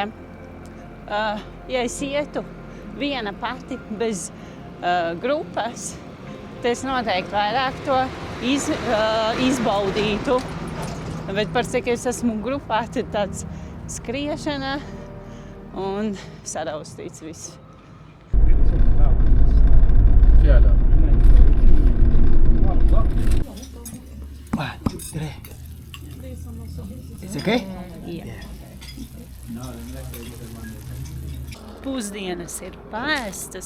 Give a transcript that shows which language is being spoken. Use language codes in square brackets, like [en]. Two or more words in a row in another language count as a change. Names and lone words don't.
[lv] Ja es ietu viena pati bez grupas, tad es noteikti vairāk to izbaudītu. Bet par cik es esmu grupā, tad tāds skriešana un saraustīts viss. [en] One, two, three. It's okay? Yeah. [lv] Pusdienas ir paēstas.